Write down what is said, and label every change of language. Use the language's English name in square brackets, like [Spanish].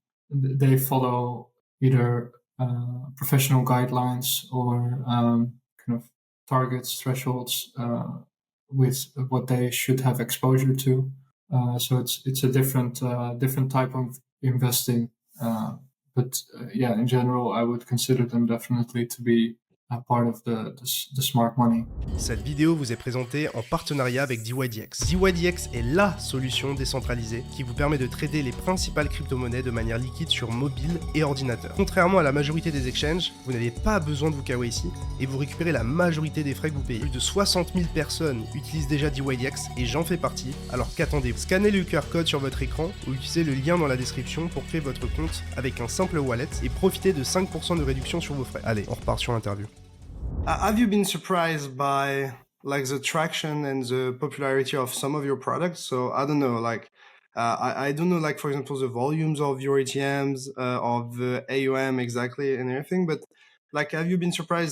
[English] They follow either professional guidelines or kind of targets, thresholds with what they should have exposure to. So it's a different type of investing. But in general, I would consider them definitely to be part of the smart money. [French] Cette vidéo vous est présentée en partenariat avec dYdX. dYdX est LA solution décentralisée qui vous permet de trader les principales crypto-monnaies de manière liquide sur mobile et ordinateur. Contrairement à la majorité des exchanges, vous n'avez pas besoin de vous KYC et vous récupérez la majorité des frais que vous payez. Plus de 60 000 personnes utilisent déjà dYdX et j'en fais partie, alors qu'attendez-vous? Scannez le QR code sur votre écran ou utilisez le lien dans la description pour créer votre compte avec un simple wallet et profitez de 5% de réduction sur vos frais. Allez, on repart sur l'interview. [English] Have you been surprised by like the traction and the popularity of some of your products? So I don't know, like I don't know, like for example, the volumes of your ATMs, of the AUM exactly and everything, but like, have you been surprised?